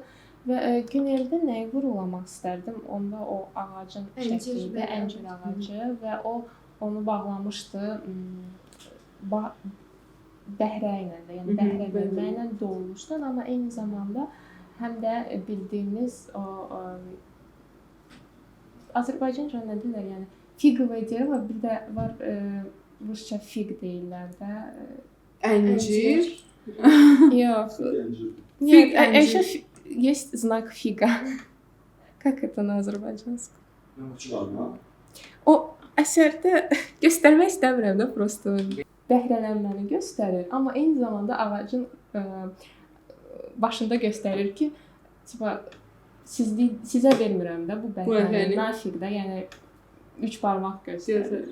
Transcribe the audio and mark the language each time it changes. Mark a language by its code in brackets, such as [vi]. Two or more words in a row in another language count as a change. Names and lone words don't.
[az] Və Güneldə nəyi vurğulamaq istərdim? Onda o ağacın şəkli idi, əncir ağacı və onu bağlamışdı bəhrə ilə də, yəni bəhrə bölməklə dolmuşdu, amma eyni zamanda həm də bildiyimiz o Azərbaycanca nə deyirlər, yəni fiqovaya deyirlər, amma bir də var rusca fiq deyirlər də. Əncir? Yox. Əncir. [ru] Есть знак фига. Как это на азərbaycanski? [az] O əsərdə göstərmək istəmirəm də, prosto bəhrələnməni göstərir, amma eyni zamanda ağacın başında göstərir ki, sizə vermirəm də bu bəhrəni, nafiq də, yəni 3 barmaq göstərir.